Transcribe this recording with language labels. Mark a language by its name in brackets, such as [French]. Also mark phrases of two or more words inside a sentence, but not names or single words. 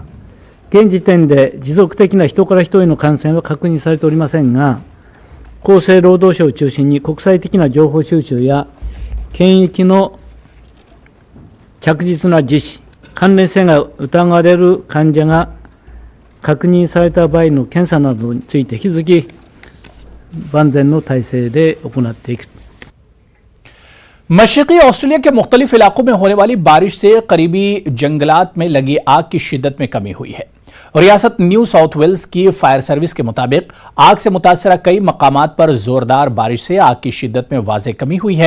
[Japanese] 現時点で持続的な人から人への感染は確認されておりませんが、厚生労働省を中心に国際的な情報収集や検疫の着実な実施、関連性が疑われる患者が確認された場合の検査などについて引き続き万全の体制で行っていく。 [Urdu] مشرقی آسٹریلیا کے مختلف علاقوں میں ہونے والی بارش سے قریبی جنگلات میں لگی آگ کی شدت میں کمی ہوئی ہے. ریاست نیو ساؤتھ ویلز کی [English] fire service [Urdu] کے مطابق آگ سے متاثرہ کئی مقامات پر زوردار بارش سے آگ کی شدت میں واضح کمی ہوئی ہے.